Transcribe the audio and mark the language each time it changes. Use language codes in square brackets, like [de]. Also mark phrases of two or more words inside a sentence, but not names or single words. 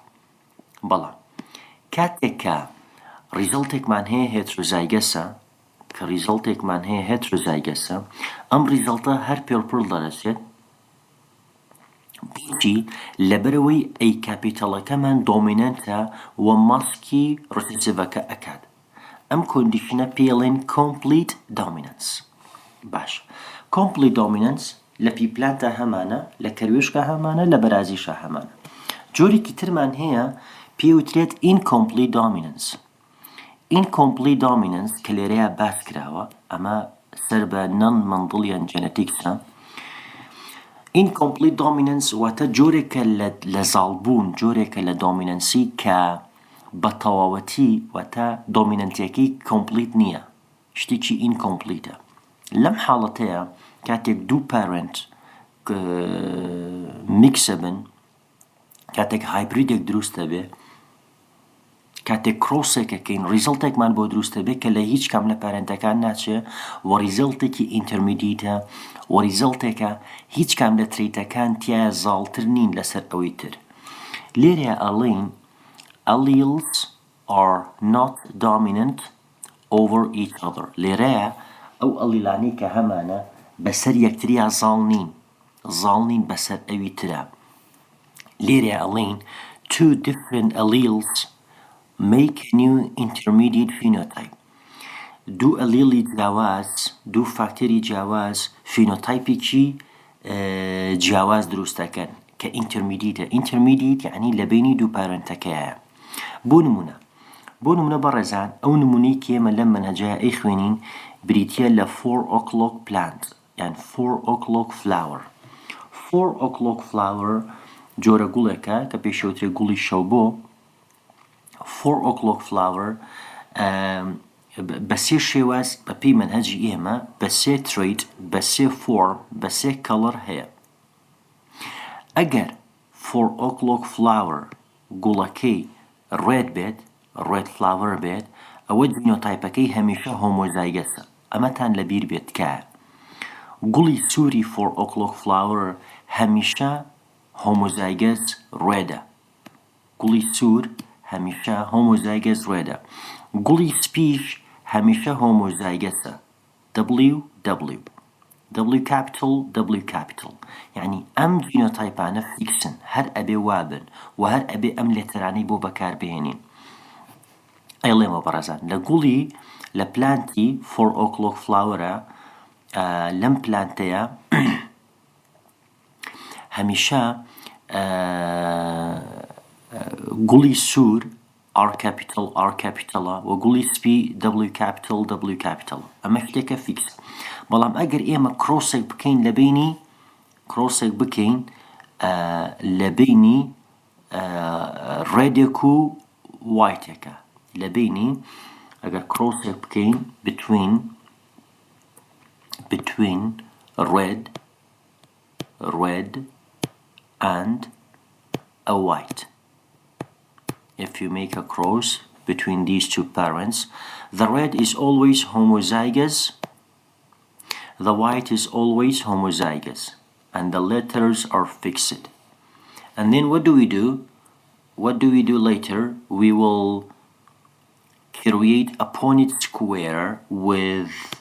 [ckb] بەڵام کاتێک کە ریزڵتێکمان هەیە هێترۆزایگەسە کە ریزڵتێکمان هەیە heterozygous ئەم ریزڵتە هەر purple دەرەچێت بۆچی لەبەرەوەی ئەی کاپیتەڵەکەمان دۆمینەنتە و ماسکی ڕسیسڤەکە ئەکات ئەم کۆندیشنە پێڵێن [en] complete dominance [ckb] باش [en] complete dominance [ckb] لە پیپلانتە هەمانە لە کەروێشکە هەمانە لە بەرازیشە هەمانە جۆرێکی ترمان هەیە پێوترێت [en] incomplete dominance incomplete dominance [ckb] کە لێرەیە باس کراوە ئەمە سەر بە [en] non mendelian genetics [ckb] ە [en] incomplete dominance [ckb] واتە جۆرێکە لە زاڵبوون جۆرێکە لە دۆمینەنسی کە بە تەواوەتی واتە دۆمینەنتیەکەی کۆمپلیت نییە شتێکی incomplete لەم حاڵەتەیە کاتێک دوو پارنت میکسە بن کاتێک هایبریدێک دروستە بێ کاتێک کرۆسێکەکەین ریزڵتێکمان بۆ دروستە بێت کە لە هیچ کام لە پارێنتەکان ناچێ و ریزڵتێکی ئینتەرمیدیتە و ریزڵتێکە هیچ کام لە تریتەکان تایە زاڵتر نین لەسەر ئەوەی تر لێرە ئەڵێن [en] alleles are not dominant over each other [ckb] لێرەیە ئەو ئەلیلانی کە هەمانە بەسەر یەکتریا زاڵ نین بەسەر ئەوی ترە لێرە ئەڵێن [en] two different alleles make new intermediate phenotype [ckb] دوو ئەلیلی جیاواز دوو فاکتەری جیاواز فینۆتایپێکی جیاواز دروستەکەن کە intermediate یعنی لە بینی دوو پارەنتەکەیە بۆ نمونە بەڕێزان ئەو نمونەی کە ئێمە لەم منهەجەیە ئەی خوێنین بریتیە لە [en] 4 o'clock plant [ckb] یان [en] 4 o'clock flower 4 o'clock flower [ckb] جۆرە گوڵێکە کە پێشەوترێ گوڵی شەو بۆ [en] 4 o'clock flower [ckb] بە سێ شێواز بە پێی منهەجی ئێمە بە سێ تریت بە سێ فۆرم بە سێ کەڵەر هەیە ئەگەر [en] 4 o'clock flower [ckb] گوڵەکەی ڕێد بێت [en] red flower [ckb] بێت ئەوە جینۆتایپەکەی هەمیشە هۆمۆزایگەسە ئەمەتان لەبیر بێت کە گوڵی سووری [en] 4 o'clock flower [ckb] هەمیشە [en] homozygous red [ckb] گوڵی سوور هەمیشە [en] homozygous red [ckb] گوڵی سپیش هەمیشە هۆمۆزایگەسە [en] W capital [ckb] یعنی ئەم جینۆتایپانە فیکسن هەر ئەبێ وابن و هەر ئەبێ ئەم لێتەرانەی بۆ بەکاربهێنین ئەیڵێمە بەڕێزان لە گوڵی لە پلانتی [en] 4 o'clock flower [ckb] ە لەم پلانتەیە هەمیشە گوڵی سوور [en] R capital [ckb] و گوڵی سپی [en] W capital [ckb] ئەمە شتێکە فیکس بەڵام ئەگەر ئێمە کرۆسێک بکەین لە بینی ڕێدێک و وایتێکە لە بینی ئەگەر کرۆسێک بکەین [en] between red and a white if you make a cross between these two parents the red is always homozygous the white is always homozygous and the letters are fixed and then what do we do later we will create a Punnett square with